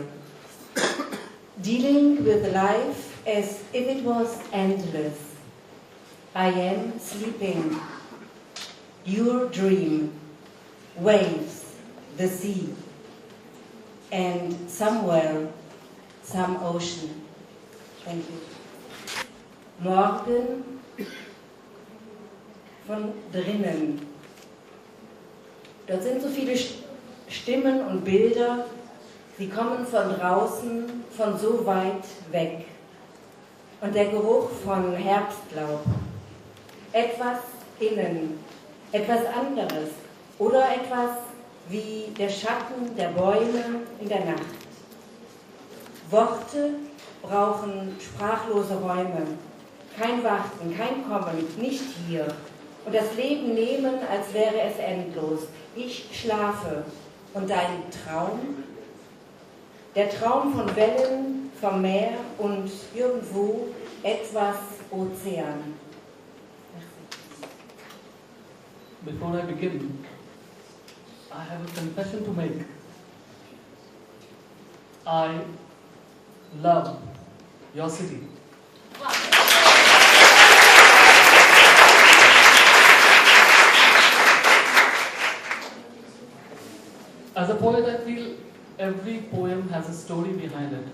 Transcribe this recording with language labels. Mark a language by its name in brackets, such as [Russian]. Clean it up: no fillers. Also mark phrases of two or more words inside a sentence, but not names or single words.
[English] Dealing with life as if it was endless. I am sleeping. Your dream, waves, the sea, and somewhere, some ocean. Thank you. [German] Morgen von drinnen. Dort sind so viele Stimmen und Bilder, sie kommen von draußen, von so weit weg. Und der Geruch von Herbstlaub. Etwas innen, etwas anderes oder etwas wie der Schatten der Bäume in der Nacht. Worte brauchen sprachlose Räume. Kein Warten, kein Kommen, nicht hier. Und das Leben nehmen, als wäre es endlos. Ich schlafe. Und dein Traum? Der Traum von Wellen, vom Meer und irgendwo etwas Ozean. [English] Before I begin, I have a confession to make. I love your city. As a poet, I feel every poem has a story behind it.